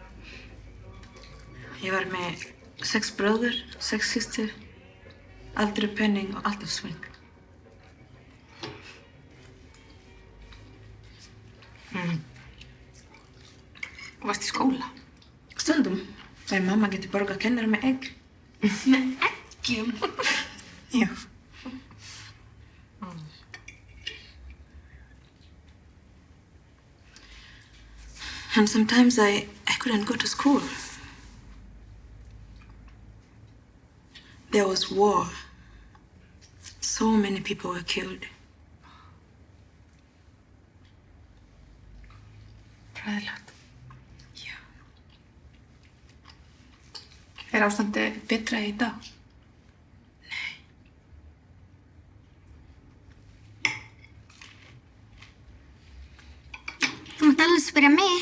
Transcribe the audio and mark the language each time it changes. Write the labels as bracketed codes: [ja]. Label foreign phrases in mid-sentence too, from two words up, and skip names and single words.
[is] Ég var með 6 bróður, 6 systur, aldrei penning og alltaf sving. Varst í skóla? Stundum. Þegar mamma getur borgað kennara með egg. Með eggjum? Já. [en] And sometimes I couldn't go to school. There was war. So many people were killed. [is] Hræðilegt. Já. Er ástandið betra í dag? Þú mátt alveg spyrja mig.